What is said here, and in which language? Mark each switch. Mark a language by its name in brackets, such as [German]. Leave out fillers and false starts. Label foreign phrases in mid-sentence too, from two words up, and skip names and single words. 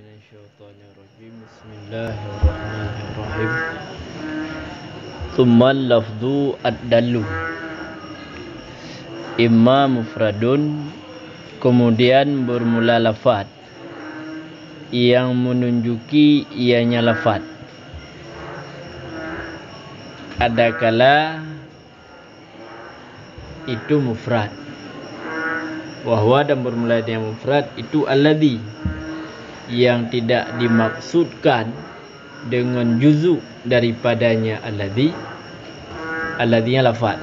[Arabic] Minasyaitonirrajim. بسم الله الرحمن الرحيم. ثم اللفظ الدال إما مفرد, [Malay] kemudian bermula lafaz yang menunjuki ianya lafaz. Adakala itu mufrad, wahwa dan bermula dengan mufrad itu alladhi, yang tidak dimaksudkan dengan juzuk daripadanya alladhinya lafaz.